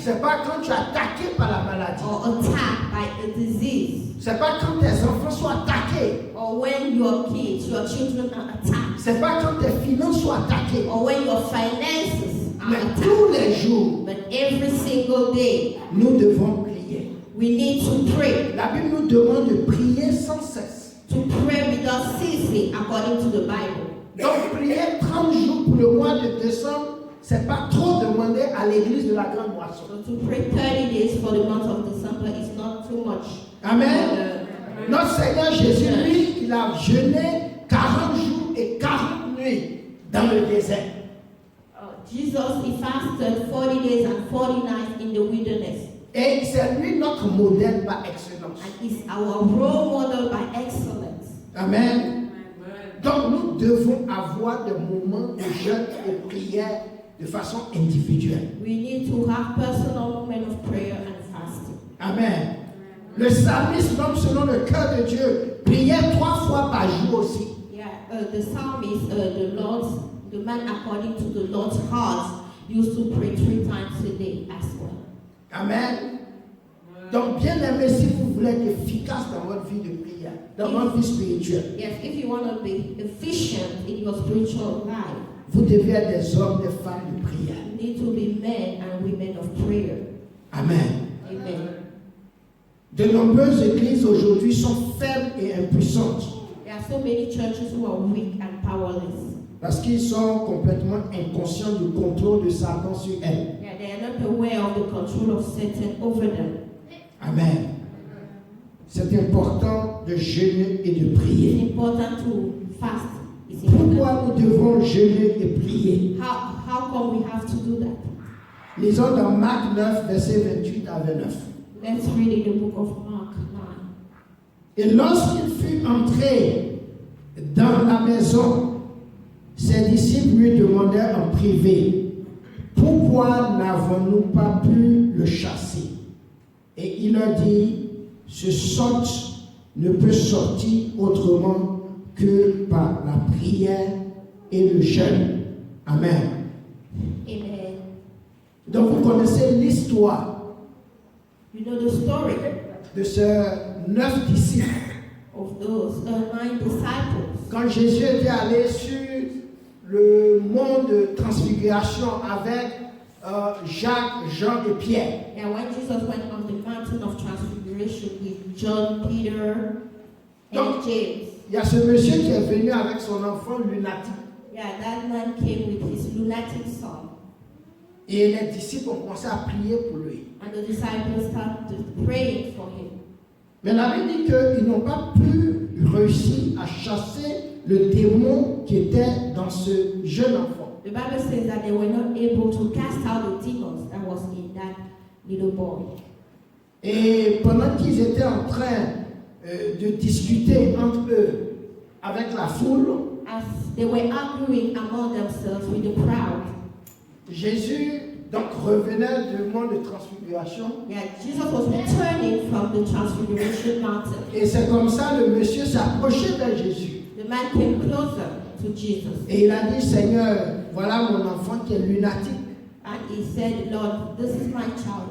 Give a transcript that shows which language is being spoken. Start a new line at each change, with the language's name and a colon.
French: C'est pas quand tu es attaqué par la maladie.
English: or attacked by a disease,
French: C'est pas quand tes enfants sont attaqués.
English: or when your kids, your children are attacked,
French: C'est pas quand tes finances sont attaquées.
English: or when your finances are
French: Mais
English: attacked.
French: tous les jours,
English: But every single day,
French: nous devons prier.
English: we need to pray.
French: La Bible nous demande de prier sans cesse.
English: To pray without ceasing, according to the Bible.
French: Donc prier 30 jours pour le mois de décembre, c'est pas trop demander à l'église de la Grande Moisson.
English: So to pray 30 days for the month of December is not too much.
French: Amen. Notre Seigneur Jésus, lui, il a jeûné 40 jours et 40 nuits dans le désert.
English: Jesus, he fasted 40 days and 40 nights in the wilderness.
French: Et c'est lui notre modèle par excellence.
English: And is our role model by excellence.
French: Amen. Donc nous devons avoir des moments de jeûne et de prière de façon individuelle.
English: We need to have personal moments of prayer and fasting.
French: Amen. Le psalmiste, l'homme selon le cœur de Dieu, priait 3 fois par jour aussi.
English: Yeah, the psalmist, the man according to the Lord's heart, used to pray 3 times a day as well.
French: Amen. Donc, bien aimé, si vous voulez être efficace dans votre vie de prière, dans votre vie spirituelle,
English: Yes, if you want to be efficient in your spiritual life,
French: vous devez être des hommes, des femmes de prière.
English: you need to be men and women of prayer.
French: Amen. Amen. De nombreuses églises aujourd'hui sont faibles et impuissantes
English: There are so many churches who are weak and powerless.
French: parce qu'ils sont complètement inconscients du contrôle de Satan sur elles.
English: Yeah, they are not aware of the control of Satan over them.
French: Amen. C'est important de jeûner et de
English: It's
French: prier.
English: important to fast. It's important.
French: Pourquoi nous devons jeûner et prier?
English: How come we have to do that?
French: Lisons dans Marc 9, versets 28 à 29.
English: Let's read in the book of Mark 9.
French: Et lorsqu'il fut entré dans la maison, ses disciples lui demandèrent en privé, « Pourquoi n'avons-nous pas pu le chasser ?» Et il leur dit, « Ce sort ne peut sortir autrement que par la prière et le jeûne. » Amen. Amen. Donc vous connaissez l'histoire
English: You know the story
French: de ces 9 disciples.
English: of those 9 disciples.
French: Quand Jésus était allé sur le mont de transfiguration avec Jacques, Jean et Pierre.
English: Yeah, when Jesus went on the mountain of transfiguration with John, Peter, and
French: Donc,
English: James.
French: il y a ce monsieur qui est venu avec son enfant lunatique.
English: Yeah, that man came with his lunatic son.
French: Et les disciples ont commencé à prier pour lui.
English: And the disciples started praying for him.
French: Mais la Bible dit qu'ils n'ont pas pu réussir à chasser le démon qui était dans ce jeune enfant.
English: The Bible says that they were not able to cast out the demons that was in that little boy.
French: Et pendant qu'ils étaient en train de discuter entre eux avec la foule,
English: As they were arguing among themselves with the crowd,
French: Jésus donc revenait du mont de transfiguration.
English: Jesus was returning from the Transfiguration Mountain.
French: Et c'est comme ça le monsieur s'est approché de Jésus.
English: The man came closer to Jesus.
French: Et il a dit, Seigneur, voilà mon enfant qui est lunatique.
English: And he said, Lord, this is my child.